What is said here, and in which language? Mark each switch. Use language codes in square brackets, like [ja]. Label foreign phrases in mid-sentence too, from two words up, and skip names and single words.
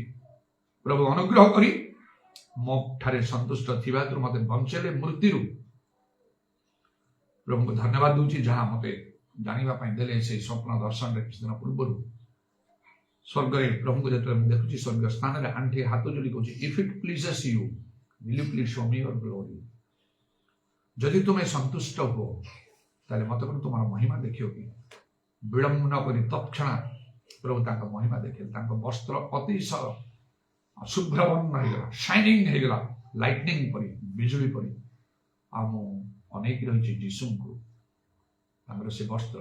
[or] ପ୍ରଭୁ ଅନୁଗ୍ରହ କରି ମୋ ଠାରେ ସନ୍ତୁଷ୍ଟ ଥିବା ହେତୁ ମତେ ବଞ୍ଚେଇଲେ ମୃତ୍ୟୁରୁ। ପ୍ରଭୁଙ୍କୁ ଧନ୍ୟବାଦ ଦଉଛି, ଯାହା ମତେ ଜାଣିବା ପାଇଁ ଦେଲେ ସେଇ ସ୍ୱପ୍ନ ଦର୍ଶନରେ କିଛି ଦିନ ପୂର୍ବରୁ। ସ୍ୱର୍ଗରେ ପ୍ରଭୁଙ୍କୁ ଯେତେବେଳେ ମୁଁ ଦେଖୁଛି, ସ୍ୱର୍ଗୀୟ ସ୍ଥାନରେ ଆଣ୍ଠି ହାତ ଯୋଡ଼ି କହୁଛି, [en] if it pleases you, will you please show me your glory। [or] ଯଦି ତୁମେ ସନ୍ତୁଷ୍ଟ ହୁଅ, ତାହେଲେ ମତେ କ'ଣ ତୁମର ମହିମା ଦେଖିବ କି? ବିଳମ୍ବ ନ କରି ତତ୍କ୍ଷଣାତ୍ ପ୍ରଭୁ ତାଙ୍କ ମହିମା ଦେଖିଲେ। ତାଙ୍କ ବସ୍ତ୍ର ଅତିଶୟ ଶୁଭ୍ରବର୍ଣ୍ଣ ହେଇଗଲା, ସାଇନିଂ ହେଇଗଲା, ଲାଇଟନିଂ ପରି, ବିଜୁଳି ପରି। ଆଉ ମୁଁ ଅନେକ ରହିଛି ଯୀଶୁଙ୍କୁ, ତାଙ୍କର ସେ ବସ୍ତ୍ର।